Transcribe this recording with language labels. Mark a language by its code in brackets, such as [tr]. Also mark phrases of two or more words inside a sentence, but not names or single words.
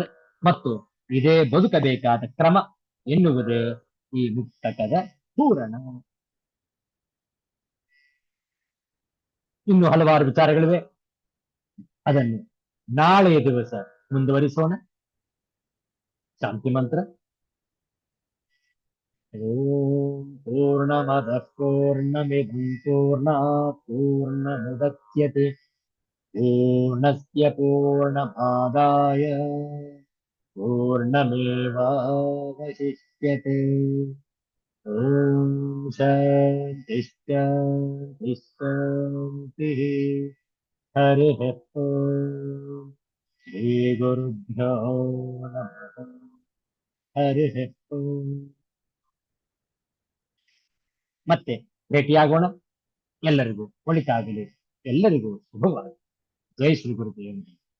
[kn] ಮತ್ತು ಇದೇ ಬದುಕಬೇಕಾದ ಕ್ರಮ ಎನ್ನುವುದೇ ಈ ಮುಕ್ತಕದ ಪೂರಣ. ಇನ್ನು ಹಲವಾರು ವಿಚಾರಗಳಿವೆ, ಅದನ್ನು ನಾಳೆಯ ದಿವಸ ಮುಂದುವರಿಸೋಣ. ಶಾಂತಿ ಮಂತ್ರ. [sa] ಓಂ ಪೂರ್ಣಮದಃ ಪೂರ್ಣಮಿದಂ ಪೂರ್ಣಾತ್ ಪೂರ್ಣಮುದಚ್ಯತೆ ಪೂರ್ಣಸ್ಯ ಪೂರ್ಣಮಾದಾಯ ಪೂರ್ಣಮೇವಾವಶಿಷ್ಯತೆ. ಓಂ ಶಾಂತಿ ಶಾಂತಿ ಶಾಂತಿ. ಹರಿಃ ಓಂ. ಶ್ರೀ ಗುರುಭ್ಯೋ ನಮಃ. ಹರಿಃ ಓಂ. [kn] ಮತ್ತೆ ಭೇಟಿಯಾಗೋಣ. ಎಲ್ಲರಿಗೂ ಒಳಿತಾಗಲಿ. ಎಲ್ಲರಿಗೂ ಶುಭವಾಗಲಿ. ಜೈ ಶ್ರೀ ಗುರುದೇವ.